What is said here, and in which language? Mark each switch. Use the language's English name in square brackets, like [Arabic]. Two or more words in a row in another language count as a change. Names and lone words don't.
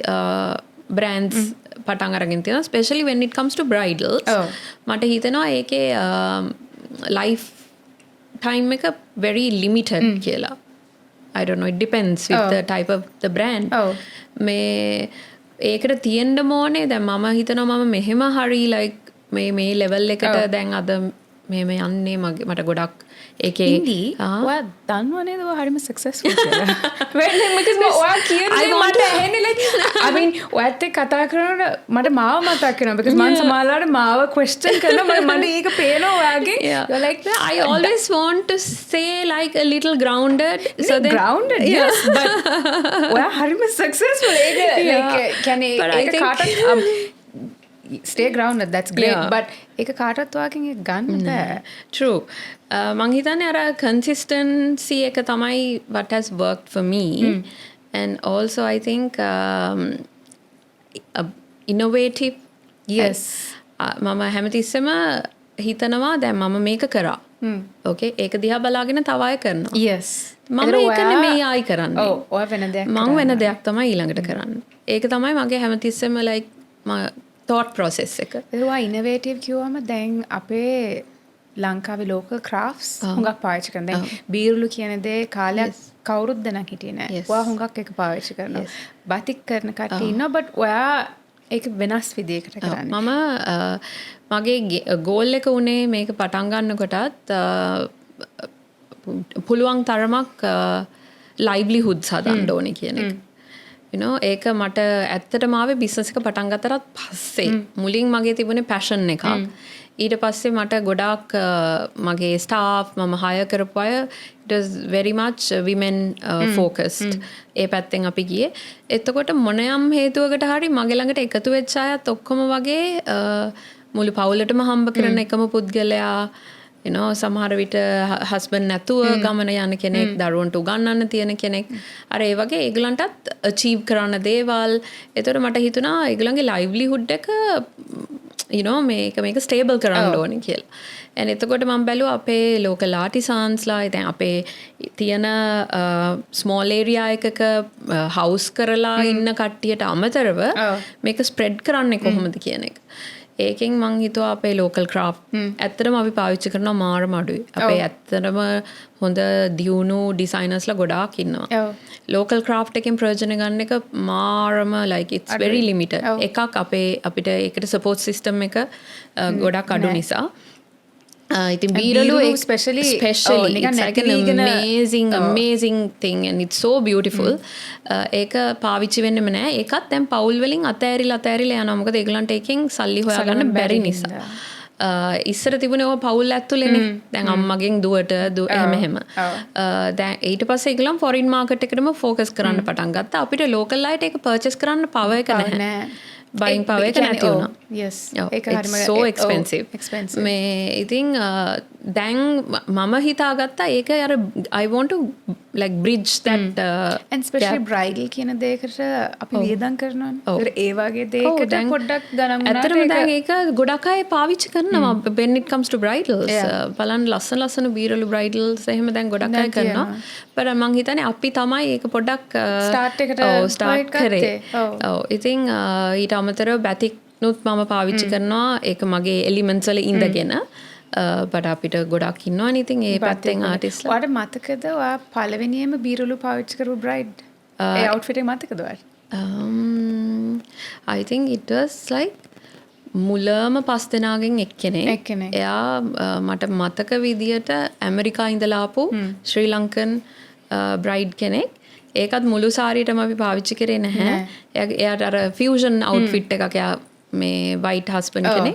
[Sinhala] brands පටන් අරගෙන තියෙනවා [English] especially when it comes to bridals [Sinhala] මට හිතනවා ඒකේ [English] life time [Sinhala] එක [English] very limited [Sinhala] කියලා [English] I don't know it depends with the type of the brand [Sinhala] මේ ඒකට තියෙන්න ඕනේ දැන් මම හිතනවා මම මෙහෙම හරි like මේ level එකට දැන් අද මෙහෙම යන්නේ මට ගොඩක් ඒකේ ඉන්දී ඔයා දන්නව නේද ඔයා හරිම සක්සස්ෆුල් කියලා because ඔයා කියන්නේ මට ඇහෙන්නේ [English] like I mean [Sinhala] ඔයත් එක්ක කතා කරනකොට මට මාව මතක් වෙනවා because මම සමහරවිට මාව question කරනවා මට ඒක පේනවා ඔයාගේ [English] you're like I always want to say like a little grounded so then grounded yes but [Sinhala] ඔයා හරිම successful ඒක like කියන්නේ ඒක කාටත් [English] stay grounded that's great but [Sinhala] ඒක කාටවත් වාකින් එක ගන්න බෑ [English] true [Sinhala] මං හිතන්නේ අර [English] consistency [Sinhala] එක තමයි [English] what has worked for me and also I think innovative yes [Sinhala] මම හැමතිස්සෙම හිතනවා දැන් මම මේක කරා okay ඒක දිහා බලාගෙන තව අය කරනවා [English] yes [Sinhala] මම ඒක නෙමෙයි ආයි කරන්නේ ඔව් ඔය වෙන දෙයක් මම වෙන දෙයක් තමයි ඊළඟට කරන්නේ ඒක තමයි මගේ හැමතිස්සෙම like [English] thought process [Sinhala] එක ඒවා innovative කිව්වම දැන් අපේ ලංකාවේ [English] local crafts [Sinhala] හුඟක් පාවිච්චි කරන දැන් බීරුළු කියන දේ කාලයක් කවුරුත් දැනක් හිටියේ නෑ ඔයා හුඟක් ඒක පාවිච්චි කරනවා බතික් කරන කට්ටිය ඉන්නවා but ඔයා ඒක වෙනස් විදිහකට කරන්නේ මම මගේ goal එක උනේ මේක පටන් ගන්නකොටත් පුළුවන් තරමක් livelihoods හදන්න ඕනේ කියන එක [English] you know [Sinhala] ඒක මට ඇත්තටම ආවේ business එක පටන් ගත්තට පස්සේ මුලින් මගේ තිබුණේ passion එකක් ඊට පස්සේ මට ගොඩාක් මගේ staff මම hire කරපු අය [English] it was very much women focused [Sinhala] ඒ පැත්තෙන් අපි ගියේ එතකොට මොනියම් හේතුවකට හරි මගේ ළඟට එකතු වෙච්ච අයත් ඔක්කොම වගේ මුළු පවුලටම හම්බ කරන එකම පුද්ගලයා [English] you know [Sinhala] සමහර විට husband නැතුව ගමන යන කෙනෙක් දරුවන්ට උගන්වන්න තියෙන කෙනෙක් අර ඒ වගේ ඒගලන්ටත් achieve කරන්න දේවල් එතකොට මට හිතුණා ඒගලන්ගේ livelihood එක [English] you know [Sinhala] මේක stable කරන්න ඕනේ කියලා. and එතකොට මම බැලුවා අපේ [English] local artisans [Sinhala] ලා දැන් අපේ තියෙන [English] small area [Sinhala] එකක house කරලා ඉන්න කට්ටියට අමතරව මේක spread කරන්නේ කොහොමද කියන එක. ඒකෙන් මං හිතුවා අපේ [English] local craft [Sinhala] ඇත්තටම අපි පාවිච්චි කරනවා මාරම අඩුයි. අපේ ඇත්තටම හොඳ දියුණු designers ලා ගොඩාක් ඉන්නවා. [English] local craft [Sinhala] එකෙන් ප්‍රයෝජන ගන්න එක මාරම [English] like it's very limited. [Sinhala] එකක් අපිට ඒකට [English] support system [Sinhala] එක ගොඩක් අඩු නිසා. ඉතින් බීරලු [English] especially it's like an amazing thing and it's so beautiful. [Sinhala] ඒක පාවිච්චි වෙන්නෙම නෑ. ඒකත් දැන් පවුල් වලින් අතෑරිලා යනවා. මොකද ඒගලන්ට එකෙන් සල්ලි හොයාගන්න බැරි නිසා. ඉස්සර තිබුණේ ඔය පවුල් ඇතුළේනේ. දැන් අම්මගෙන් දුවට එහෙම. දැන් ඊට පස්සේ ඒගලන් [English] foreign market [Sinhala] එකටම focus කරන්න පටන් ගත්තා. අපිට local අයට ඒක purchase කරන්න power එක නැහැ. [English] buying power [Sinhala] එක නැති වුණා. [English] yes [Sinhala] ඒක හරිම [English] so expensive [Sinhala] මේ ඉතින් දැන් මම හිතාගත්තා ඒක අර [English] I want to like bridge that and especially bridal [Sinhala] කියන දෙයකට අපි වියදම් කරනවානේ. ඒ වගේ දෙයකට පොඩ්ඩක් ගණන් ගන්නවා. ඇත්තටම දැන් ඒක ගොඩක් අය පාවිච්චි කරනවා [English] when it comes to bridals. [Sinhala] බලන්න ලස්සන බීරලු bridals එහෙම දැන් ගොඩක් අය කරනවා. but මං හිතන්නේ අපි තමයි ඒක පොඩ්ඩක් start කරේ. ඔව් ඉතින් ඊට අමතරව batik නුත් මම පාවිච්චි කරනවා ඒක මගේ elements වල ඉඳගෙන but අපිට ගොඩක් ඉන්නවනේ ඉතින් ඒ පැත්තෙන් ආටිස්ට්ලා ඔයාට මතකද ඔයා පළවෙනියෙන්ම බීරලු පාවිච්චි කරපු bride ඒ outfit එක මතකද ඔයාට [English] I think it was like [Sinhala] මුලම 5 දෙනාගෙන් එක්කෙනෙක් එයා මට මතක විදියට ඇමරිකා ඉඳලා ආපු ශ්‍රී ලංකන් bride කෙනෙක් ඒකත් මුළු සාරියටම අපි පාවිච්චි කරේ නැහැ. එයාට අර [English] fusion outfit [Sinhala] එකක් එයා මේ [English] white husband [Sinhala] කෙනෙක්.